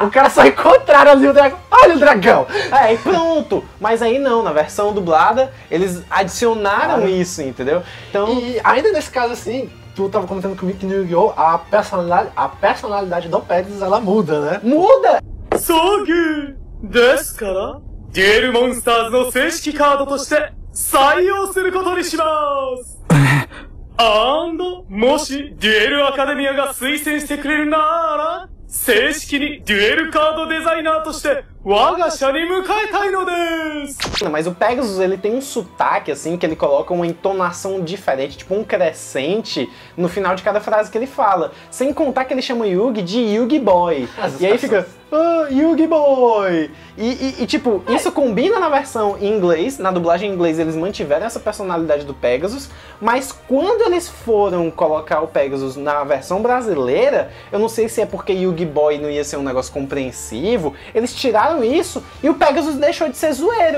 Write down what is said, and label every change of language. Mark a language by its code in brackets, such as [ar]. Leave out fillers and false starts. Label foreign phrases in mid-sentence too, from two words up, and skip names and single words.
[pt] O cara só encontraram ali o dragão. Olha o dragão! E pronto! Mas aí não, na versão dublada, eles adicionaram isso, entendeu? Então... E ainda nesse caso assim, tu tava comentando comigo que no Yu-Gi-Oh! A personalidade do Pegasus, ela muda, né? Muda! Sogu! [ja] ですから、デュエルモンスターズの正式カードとして採用することにします。もしデュエルアカデミアが推薦してくれるなら、正式にデュエルカードデザイナーとして我が社に迎えたいのです。 [pt] Mas o Pegasus, ele tem um sotaque, assim, que ele coloca uma entonação diferente, tipo um crescente no final de cada frase que ele fala. Sem contar que ele chama Yugi de Yugi Boy. E aí fica, Yugi Boy! E tipo, isso combina na versão em inglês, na dublagem em inglês eles mantiveram essa personalidade do Pegasus, mas quando eles foram colocar o Pegasus na versão brasileira, eu não sei se é porque Yugi Boy não ia ser um negócio compreensivo, eles tiraram isso e o Pegasus deixou de ser zoeiro.